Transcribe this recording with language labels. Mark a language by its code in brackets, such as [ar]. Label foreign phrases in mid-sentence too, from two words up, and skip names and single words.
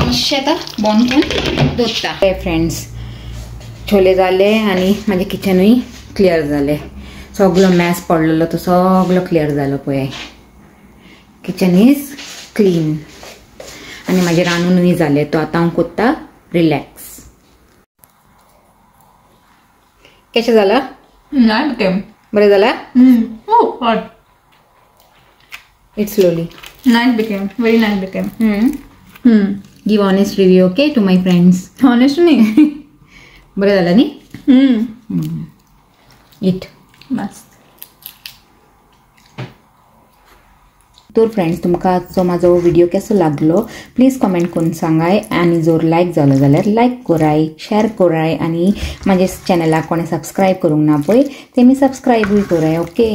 [kok] मातशें आतां बंद करून दवरता फ्रेंड्स छोले जाले आनी म्हाजें किचनूय क्लियर जालें सगळो मॅस पडलेलो तो सगळो क्लियर जालो पळय [en] kitchen is clean [kok] आनी म्हाजे रांदूनूय जालें तो आतां हांव कोत्ता रिलॅक्स. कशें जाला? [en] Nice became. [kok] बरें जाला? [en] Oh God. It slowly. Nice became. Very nice became. Give honest review okay to my friends. Honest नहीं. [kok] बरें जाला न्ही? इट. मस्त. तर फ्रेंड्स तुमकां आजचो म्हाजो व्हिडिओ कसो लागलो [en] please comment [kok] करून सांगाय आनी जर लायक जालो जाल्यार लायक कराय, शेअर कराय आनी म्हाजे चॅनलाक कोणें सबस्क्रायब करूंक ना पळय तेमी सबस्क्रायबूय कराय ओके.